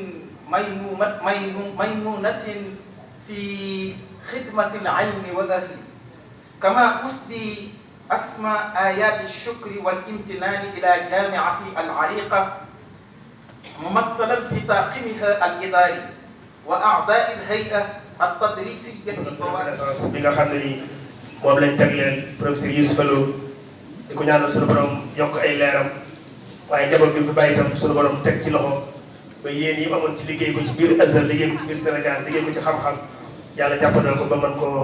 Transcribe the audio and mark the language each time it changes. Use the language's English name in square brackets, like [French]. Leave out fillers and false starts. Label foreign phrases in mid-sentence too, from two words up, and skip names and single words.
[Arabic] ميمونة في خدمة العلم وأهله، كما أسدي أسمى آيات الشكر والامتنان إلى جامعة العريقة ممثلا في طاقمها الإداري وأعضاء الهيئة التدريسية [Wolof] bi nga xam ne ni moom lañ tegleel professeur Youssoufa Lo di ko ñaanal suñu borom yokk ay leeram waaye njaboot bi mu fi bàyyi itam suñu borom teg ci loxo ba yéen yi amoon ci liggéey ko ci biir Azhar liggéey ko ci biir Sénégal liggéey ko ci xam-xam yàlla jàppandal ko ba mën koo